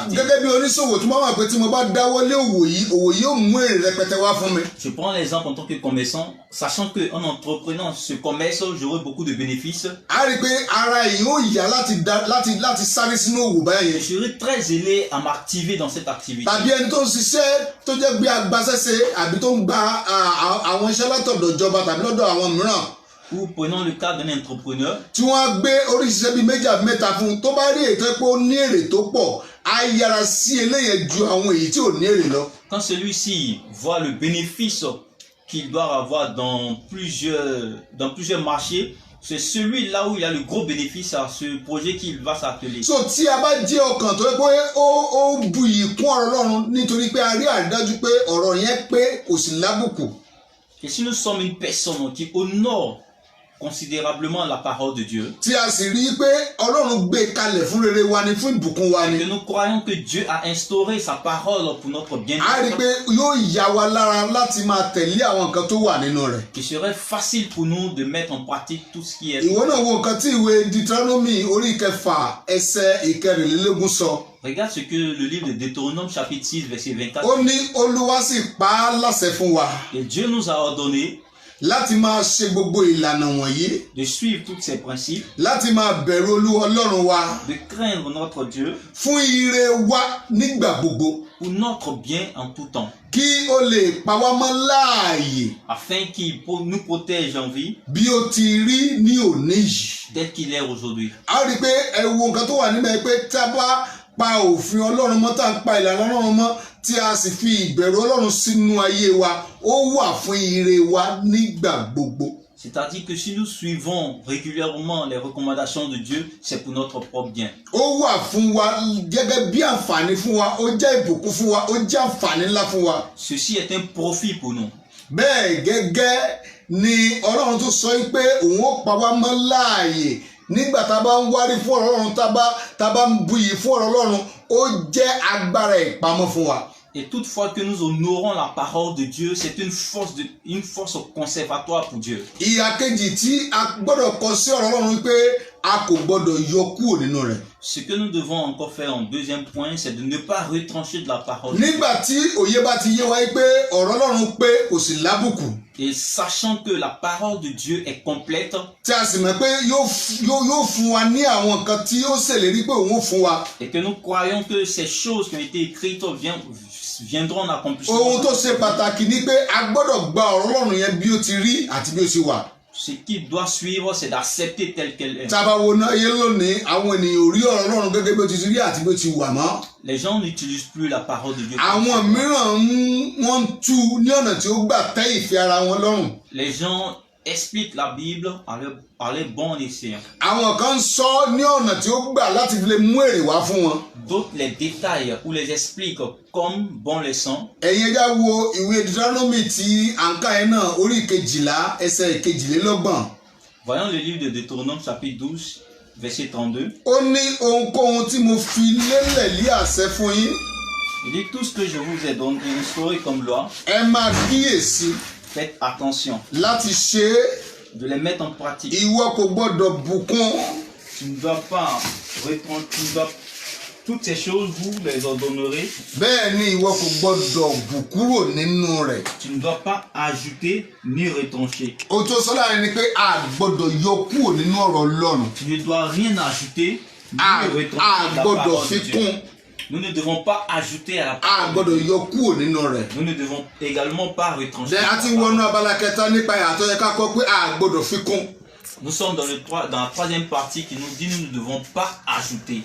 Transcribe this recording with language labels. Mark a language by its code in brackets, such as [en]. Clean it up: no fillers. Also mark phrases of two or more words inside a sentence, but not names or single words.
[fr] activité. [yo] gẹ́gẹ́ bí oníṣòwò tí mo bá mọ̀ pé tí mo bá dáwọ́lé òwò yìí yóò mú èrè rẹpẹtẹ wá fún mi. [fr] Je prends l'exemple en tant que commerçant, sachant qu'en entreprenant ce commerce, j'aurai beaucoup de bénéfices. [yo] a rí i pé ara èyí ó yá láti sáré sínú òwò báyẹn. [fr] Je serai très zélé à m'activer dans cette activité. [yo] tàbí ẹni tó ń ṣiṣẹ́ tó jẹ́ bí agbaṣẹ́ṣe àbí tó ń gba àwọn iṣẹ́ látọ̀dọ̀ ìjọba tàbí lọ́dọ̀ àwọn mìíràn. [fr] Ou prenons le cas d'un entrepreneur. [yo] tí wọ́n á gbé oríṣiríṣi bíi méjì àbí mẹ́ta fún un tó bá rí ètò pé ó ní èrè tó pọ̀ á yára sí eléyẹn ju àwọn èyí tí ò ní èrè lọ. [fr] Quand celui-ci voit le bénéfice qu'il doit avoir dans plusieurs marchés, c'est celui-là où il a le gros bénéfice à ce projet qu'il va s'atteler. [yo] so tí a bá jẹ́ ọkàn tó yẹ pé ó bu iyì kún ọ̀rọ̀ Ọlọ́run nítorí pé a rí àrídájú pé ọ̀rọ̀ yẹn pé kò sí lábùkù. [fr] Et si nous sommes une personne qui honore considérablement la parole de Dieu, [yo] tí a sì rí i pé Ọlọ́run gbé kalẹ̀ fún rere wa ni, fún ìbùkún wa ni. [fr] que nous croyons que Dieu a instauré sa parole pour notre [yo] a rí i [fr] bien-être, [yo] pé yóò yà wá lára láti máa tẹ̀lé àwọn nǹkan tó wà nínú rẹ̀. [fr] qu'il serait facile pour nous de mettre en pratique tout ce qui est. [yo] ìwọ náà wo nǹkan tí ìwé Deuteronomy orí kẹfà ẹsẹ̀ ìkẹrìnlélógún sọ. [fr] Regarde ce que le livre de Deutéronome chapitre 6 verset 24 [yo] ó ní Olúwa sì pa á láṣẹ fún wa [fr] et Dieu nous a ordonné [yo] láti máa ṣe gbogbo ìlànà wọ̀nyí, [fr] de suivre tous ces principes, [yo] láti máa bẹ̀rù Olúwa Ọlọ́run wa [fr] de craindre notre Dieu [yo] fún ire wa nígbà gbogbo, [fr] pour notre bien en tout temps, [yo] kí ó lè pa wá mọ́ láàyè [fr] afin qu'il nous protège en vie [yo] bí ó ti rí ní òní yìí. [fr] tel qu'il est aujourd'hui. [yo] a rí i pé ẹ wo nǹkan tó wà níbẹ̀ pé tá a bá pa òfin Ọlọ́run mọ́, tá a ń pa ìlànà Ọlọ́run mọ́, tí a sì fi ìbẹ̀rù Ọlọ́run sínú ayé wa, ó wà fún ire wa nígbà gbogbo. [fr] C'est-à-dire que si nous suivons régulièrement les recommandations de Dieu, c'est pour notre propre bien. [yo] ó wà fún wa gẹ́gẹ́ bí àǹfààní fún wa, ó jẹ́ ìbùkún fún wa, ó jẹ́ àǹfààní ńlá fún wa. [fr] Ceci est un profit pour nous. [yo] bẹ́ẹ̀ gẹ́gẹ́ ni Ọlọ́run tún sọ pé òun ó pa wá mọ́ láàyè nígbà tá a bá ń wárí fún ọ̀rọ̀ Ọlọ́run, tá a bá ń buyì fún ọ̀rọ̀ Ọlọ́run, ó jẹ́ agbára ìpamọ́ fún wa. [fr] Et toutefois que nous honorons la parole de Dieu, c'est une force conservatoire pour Dieu. [yo] ìhà kejì tí a gbọ́dọ̀ kọ sí ọ̀rọ̀ Ọlọ́run pé a kò gbọ́dọ̀ yọ kúrò nínú rẹ̀. [fr] Ce que nous devons encore faire en deuxième point, c'est de ne pas retrancher de la parole de Dieu. [yo] nígbà tí òye bá ti yé wa pé ọ̀rọ̀ Ọlọ́run pé kò sì lábùkù, [fr] Et sachant que la parole de Dieu est complète, [yo] tí a sì mọ̀ pé yóò fún wa ní àwọn nǹkan tí yóò ṣèlérí pé òun ó fún wa. [fr] et que nous croyons que ces choses qui ont été écrites viendront en accomplissement. [yo] ohun tó ṣe pàtàkì ni pé a gbọ́dọ̀ gba ọ̀rọ̀ Ọlọ́run yẹn bí ó ti rí àti bí ó ti wà. [fr] Ce qui doit suivre, c'est d'accepter tel qu'elle est. [yo] tá a bá wo náà yé lónìí, àwọn ènìyàn ò rí ọ̀rọ̀ Ọlọ́run gẹ́gẹ́ bí ó ti rí àti bí ó ti wà mọ́. [fr] Les gens n'utilisent plus la parole de Dieu. [yo] àwọn mìíràn wọ́n ń tú ní ọ̀nà tí ó gbà tẹ́ ìfẹ́ ara wọn lọ́rùn. [fr] Les gens expliquent la Bible à leur bon escient. [yo] àwọn kan ń sọ ní ọ̀nà tí ó gbà láti fi lè mú èrè wá fún wọn. [fr] D'autres les détaillent ou les expliquent comme bon les sent. [yo] ẹ̀yin ẹja wo ìwé Deuteronomy tí à ń kà yẹn náà orí 12 ẹsẹ̀ 22. [fr] Voyons le livre de Deutéronome chapitre 12 verset 32. [yo] ó ní ohunkóhun tí mo fi lélẹ̀ lé àṣẹ fún yín, [fr] Il dit tout ce que je vous ai donné instauré comme loi, [yo] ẹ máa kíyèsí [fr] faites attention [yo] láti ṣe é. [fr] de les mettre en pratique. [yo] ìwọ kò gbọ́dọ̀ bùkún. [fr] Tu ne dois pas toutes ces choses vous les ordonnerez. [yo] bẹ́ẹ̀ ni ìwọ kò gbọ́dọ̀ bù kúrò nínú rẹ̀. [fr] Tu ne dois pas ajouter ni retrancher. [yo] ohun tó sọ láàrin ni pé a gbọ́dọ̀ yọ kúrò nínú ọ̀rọ̀ Ọlọ́run. [fr] Tu ne dois rien ajouter ni [yo] a [fr] retrancher de la [yo] gbọ́dọ̀ [fr] parole [yo] fi [fr] de Dieu. [yo] kún. [fr] Nous ne devons pas ajouter à la [yo] a [fr] parole. [yo] gbọ́dọ̀ yọ kúrò nínú rẹ̀. [fr] Nous ne devons également pas retrancher. [yo] a ti wọnú abala kẹta nípa ìyàtọ̀ yẹ ká kọ́ pé a gbọ́dọ̀ fi kún. [fr] Nous sommes dans la troisième partie qui nous dit nous ne devons pas ajouter.